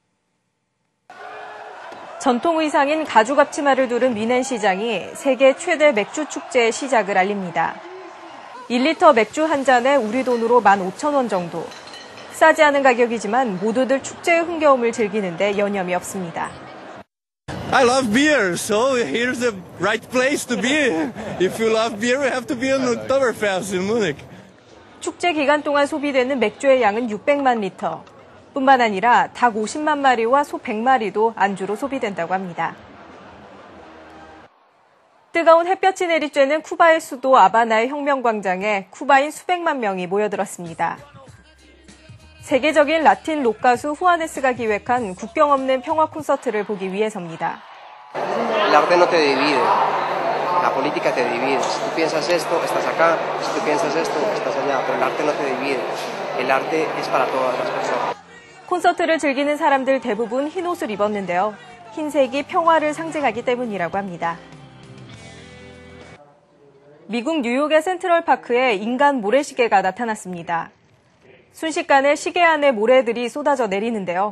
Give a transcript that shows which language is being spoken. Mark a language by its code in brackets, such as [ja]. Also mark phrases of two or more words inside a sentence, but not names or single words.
[ko] 전통 의상인 가죽 앞치마를 두른 미넨 시장이 세계 최대 맥주 축제의 시작을 알립니다. 1리터 맥주 한 잔에 우리 돈으로 15,000원 정도. 싸지 않은 가격이지만 모두들 축제의 흥겨움을 즐기는데 여념이 없습니다. [en] I love beer, so here's the right place to be. If you love beer, you have to be on Oktoberfest in Munich. [ko] 축제 기간 동안 소비되는 맥주의 양은 600만 리터. 뿐만 아니라 닭 50만 마리와 소 100마리도 안주로 소비된다고 합니다. 뜨거운 햇볕이 내리쬐는 쿠바의 수도 아바나의 혁명광장에 쿠바인 수백만 명이 모여들었습니다. 세계적인 라틴 록 가수 후아네스가 기획한 국경 없는 평화 콘서트를 보기 위해서입니다. [es] El arte no te divide. La política te divide. Si tú piensas esto, estás acá. Si tú piensas esto, estás allá. Pero el arte no te divide. El arte es para todas las personas. [ko] 콘서트를 즐기는 사람들 대부분 흰 옷을 입었는데요. 흰색이 평화를 상징하기 때문이라고 합니다. 미국 뉴욕의 센트럴파크에 인간 모래시계가 나타났습니다. 순식간에 시계 안에 모래들이 쏟아져 내리는데요.